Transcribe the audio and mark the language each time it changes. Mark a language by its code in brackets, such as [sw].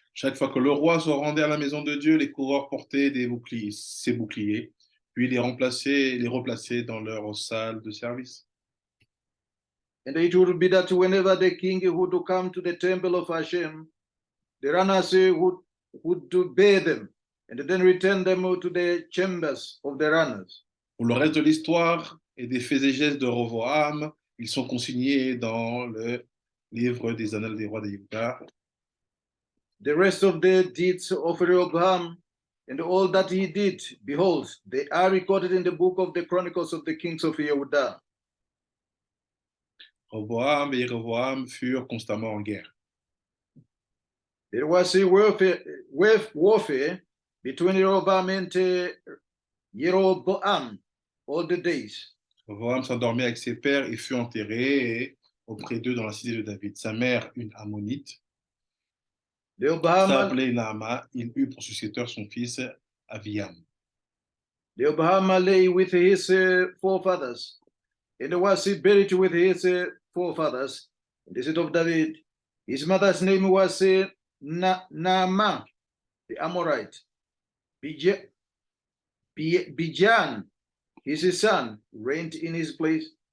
[fr] Chaque fois que le roi se rendait à la maison de Dieu, les coureurs portaient ses boucliers, puis les replaçaient dans leur salle de service. [en] And it would be that whenever the king would come to the temple of Hashem, the runners would bear them and then return them to the chambers of the runners. [fr] Pour le reste de l'histoire et des faits et gestes de Rovoam, ils sont consignés dans le livre des Annales des rois de Juda. [en] The rest of the deeds of Rehoboam and all that he did, behold, they are recorded in the book of the Chronicles of the Kings of Yehuda. [fr] Roboam et Rehoboam furent constamment en guerre. [en] There was a warfare between Rehoboam and Jeroboam all the days. [fr] Roboam s'endormit avec ses pères et fut enterré auprès d'eux dans la cité de David. Sa mère, une ammonite, s'appelait Naama. Il eut pour successeur son fils Aviam. [en] Rehoboam lay with his forefathers, and was buried with his forefathers in the city of David. His mother's name was Naama, the Amorite. Bijan, his son, reigned in his place.